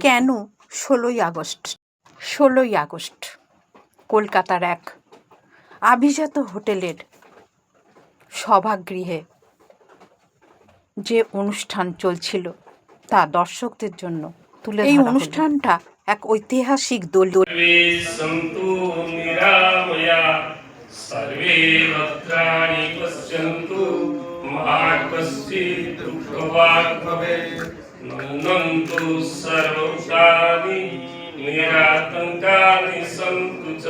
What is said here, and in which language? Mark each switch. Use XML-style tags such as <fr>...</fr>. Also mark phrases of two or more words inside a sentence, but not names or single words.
<bn>কেন 16ই আগস্ট কলকাতার এক আভিজাত হোটেলের সভাগৃহে যে অনুষ্ঠান চলছিল তা দর্শকদের জন্য তুলে ধরা হলো। এই অনুষ্ঠানটা এক ঐতিহাসিক দোল</bn> <sa>सर्वे भद्राणि पश्यन्तु मा कश्चित् दुःखभाग् भवेत्। नन्दन्तु सर्वभूतानि निरातङ्कानि सन्तु च।</sa>